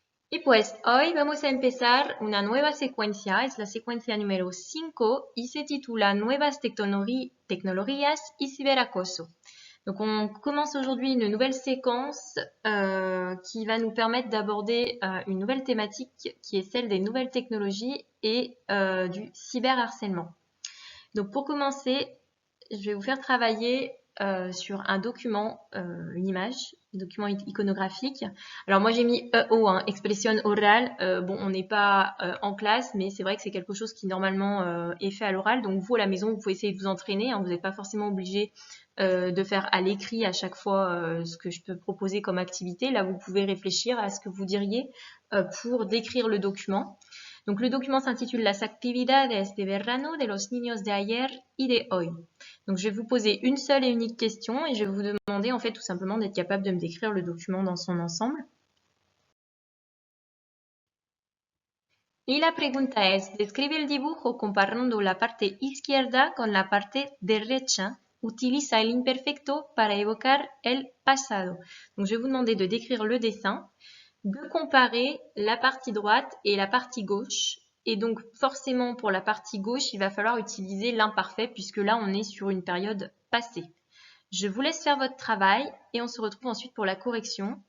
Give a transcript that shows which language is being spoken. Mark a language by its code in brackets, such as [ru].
[es] Y pues hoy vamos a empezar una nueva secuencia, es la secuencia número 5 y se titula Nuevas tecnologías y ciberacoso. [fr] Donc on commence aujourd'hui une nouvelle séquence qui va nous permettre d'aborder une nouvelle thématique qui est celle des nouvelles technologies et du cyberharcèlement. Donc pour commencer, je vais vous faire travailler sur un document, une image, un document iconographique. Alors moi j'ai mis EO, expression orale. Bon, on n'est pas en classe, mais c'est vrai que c'est quelque chose qui normalement est fait à l'oral. Donc vous à la maison, vous pouvez essayer de vous entraîner. Vous n'êtes pas forcément obligé de faire à l'écrit à chaque fois ce que je peux proposer comme activité. Là, vous pouvez réfléchir à ce que vous diriez pour décrire le document. Donc le document s'intitule [es] Las actividades de verano de los niños de ayer y de hoy. [fr] Donc je vais vous poser une seule et unique question et je vais vous demander en fait tout simplement d'être capable de me décrire le document dans son ensemble. [es] Y la pregunta es, describe el dibujo comparando la parte izquierda con la parte derecha. Utiliza el imperfecto para evocar el pasado. [fr] Donc je vais vous demander de décrire le dessin, de comparer la partie droite et la partie gauche. Et donc forcément pour la partie gauche, il va falloir utiliser l'imparfait puisque là on est sur une période passée. Je vous laisse faire votre travail et on se retrouve ensuite pour la correction.